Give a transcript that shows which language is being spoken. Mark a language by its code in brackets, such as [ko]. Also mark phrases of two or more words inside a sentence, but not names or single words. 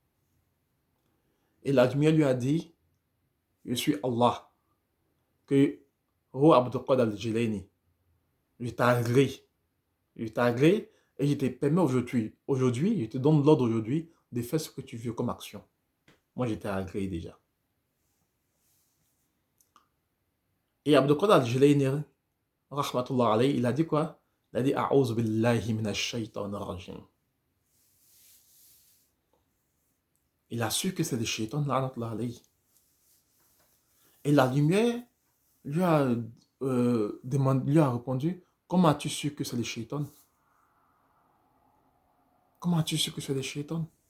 [fr] Et la lumière lui a dit, je suis Allah, que, oh Abdul Qadir al-Jilayni, je t'agrée, et je te permets aujourd'hui, je te donne l'ordre aujourd'hui de faire ce que tu veux comme action. Moi, j'étais agréé déjà. Et Abdul Qadir al-Jilayni, [ar] رحمة الله عليه, [fr] il a dit quoi? Il a dit [ar] أعوذ بالله من الشيطان الرجيم. [fr] Il a su que c'est des shaitans, [ar] لعنة الله عليه. [fr] Et la lumière lui a, lui a répondu, comment as-tu su que c'est des shaitans? Comment as-tu su que c'est des shaitans?